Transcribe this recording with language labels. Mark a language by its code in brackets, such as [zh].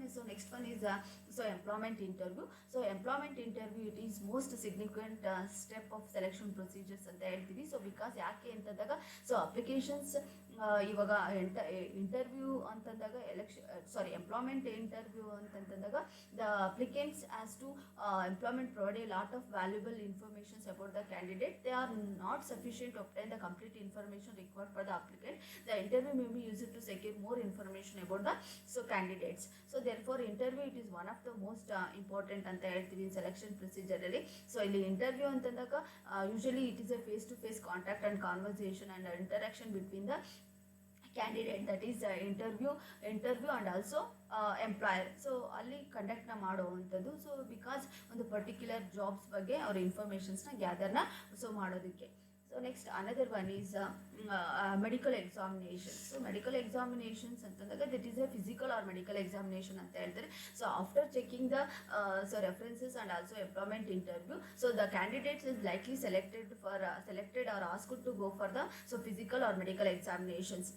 [en] So next one is so employment interview. So employment interview it is most significant step of selection procedures [kn] ಅಂತ ಹೇಳ್ತೀವಿ. [en] so because [kn] ಯಾಕೆ ಅಂತಂದಾಗ [en] So applications ಇವಾಗ interview ಅಂತಂದಾಗ employment interview ಅಂತಂದಾಗ the applicants as to employment provide a lot of valuable informations about the candidate. They are not sufficient to obtain the complete information required for the applicant. The interview may be used to secure more information about the candidates. So therefore interview it is one of the most important [kn] ಅಂತ ಹೇಳ್ತೀವಿ [en] in selection procedure ಅಲ್ಲಿ. So ಇಲ್ಲಿ interview ಅಂತಂದಾಗ usually it is a face to face contact and conversation and interaction between the candidate, that is interview and also employer. [kn] So ಅಲ್ಲಿ ಕಂಡಕ್ಟ್ನ ಮಾಡುವಂಥದ್ದು. So because ಒಂದು particular jobs ಬಗ್ಗೆ ಅವ್ರ ಇನ್ಫಾರ್ಮೇಷನ್ಸ್ನ ಗ್ಯಾದರ್ನ so ಮಾಡೋದಕ್ಕೆ. [en] So next another one is medical examination. So medical examinations ಅಂತಂದಾಗ that is a physical or medical examination [kn] ಅಂತ ಹೇಳ್ತಾರೆ. [en] So after checking the references and also employment interview, so the candidates is likely selected or asked to go for the physical or medical examinations.